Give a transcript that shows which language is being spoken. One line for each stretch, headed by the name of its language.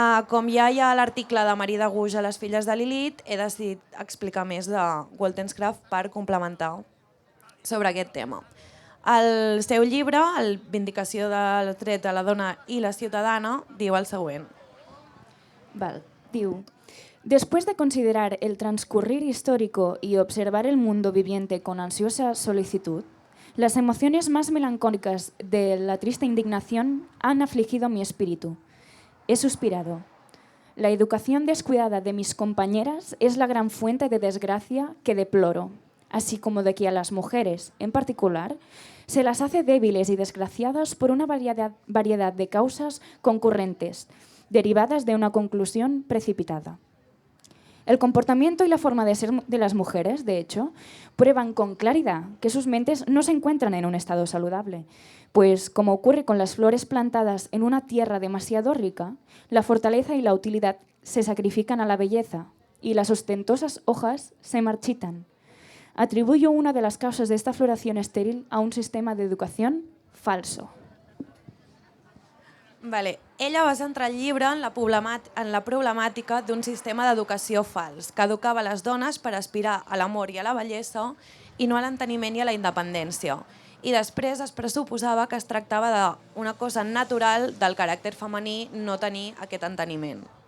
Catalan: Com ja hi ha l'article de Marie de Gouges a Les filles de Lilith, he decidit explicar més de Wollstonecraft per complementar sobre aquest tema. El seu llibre, el Vindicació del dret de la dona i la ciutadana, diu el següent.
Spanish: Diu: después de considerar el transcurrir histórico y observar el mundo viviente con ansiosa solicitud, las emociones más melancólicas de la triste indignación han afligido mi espíritu. He suspirado. La educación descuidada de mis compañeras es la gran fuente de desgracia que deploro, así como de que a las mujeres, en particular, se las hace débiles y desgraciadas por una variedad de causas concurrentes, derivadas de una conclusión precipitada. El comportamiento y la forma de ser de las mujeres, de hecho, prueban con claridad que sus mentes no se encuentran en un estado saludable, pues, como ocurre con las flores plantadas en una tierra demasiado rica, la fortaleza y la utilidad se sacrifican a la belleza y las ostentosas hojas se marchitan. Atribuyo una de las causas de esta floración estéril a un sistema de educación falso.
Catalan: Ella va centrar el llibre en la problemàtica d'un sistema d'educació fals, que educava les dones per aspirar a l'amor i a la bellesa i no a l'enteniment i a la independència. I després es pressuposava que es tractava d'una cosa natural del caràcter femení no tenir aquest enteniment.